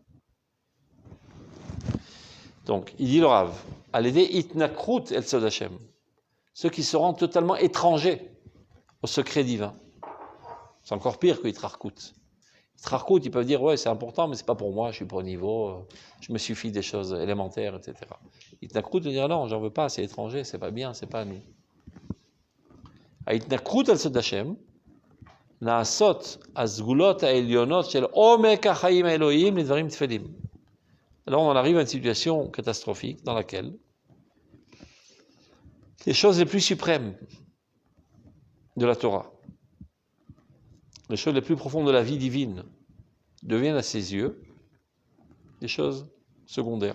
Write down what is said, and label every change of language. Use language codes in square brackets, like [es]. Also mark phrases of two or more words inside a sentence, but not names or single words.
[fr] Donc, il dit le Rav, à l'aider [he] התנכרות אל סוד השם, [fr] ceux qui se rendent totalement étrangers au secret divin. C'est encore pire que Itrarkut. Itrarkut, ils peuvent dire, ouais, c'est important, mais c'est pas pour moi, je suis pas au niveau, je me suffis des choses élémentaires, etc. Itnakrut veut dire, non, j'en veux pas, c'est étranger, c'est pas bien, c'est pas à nous. [he] התנכרות אל סוד השם נעשות הסגולות העליונות של עומק החיים האלוהיים לדברים טפלים. [fr] Alors on arrive à une situation catastrophique dans laquelle les choses les plus suprêmes de la Torah, les choses les plus profondes de la vie divine, deviennent à ses yeux des choses secondaires.